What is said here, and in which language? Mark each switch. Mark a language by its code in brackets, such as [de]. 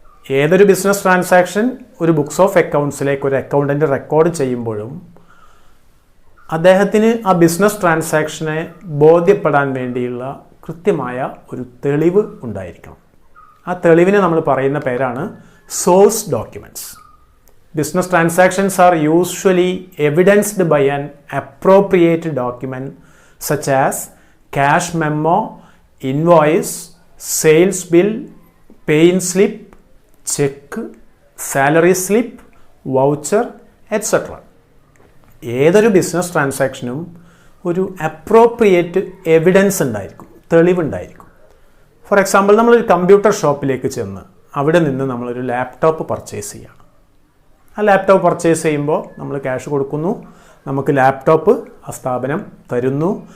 [ml] ഏതൊരു business transaction ഒരു books of അക്കൗണ്ട്സിലേക്ക് ഒരു അക്കൗണ്ടൻറ്റ് റെക്കോർഡ് ചെയ്യുമ്പോഴും അദ്ദേഹത്തിന് ആ ബിസിനസ് ട്രാൻസാക്ഷനെ ബോധ്യപ്പെടാൻ വേണ്ടിയുള്ള കൃത്യമായ ഒരു തെളിവ് ഉണ്ടായിരിക്കണം. ആ തെളിവിനെ നമ്മൾ പറയുന്ന പേരാണ് source documents. [en] Business transactions are usually evidenced by an appropriate document such as cash memo, invoice, sales bill, pay-in slip, check, salary slip, voucher, etc. [ml] ഏതൊരു ബിസിനസ് ട്രാൻസാക്ഷനും ഒരു അപ്രോപ്രിയേറ്റ് എവിഡൻസ് ഉണ്ടായിരിക്കും, തെളിവുണ്ടായിരിക്കും. [en] for example, [ml] നമ്മളൊരു കമ്പ്യൂട്ടർ ഷോപ്പിലേക്ക് ചെന്ന് അവിടെ നിന്ന് നമ്മളൊരു laptop purchase ചെയ്യുകയാണ്. ആ ലാപ്ടോപ്പ് പർച്ചേസ് ചെയ്യുമ്പോൾ നമ്മൾ ക്യാഷ് കൊടുക്കുന്നു, നമുക്ക് ലാപ്ടോപ്പ് ആ സ്ഥാപനം തരുന്നു.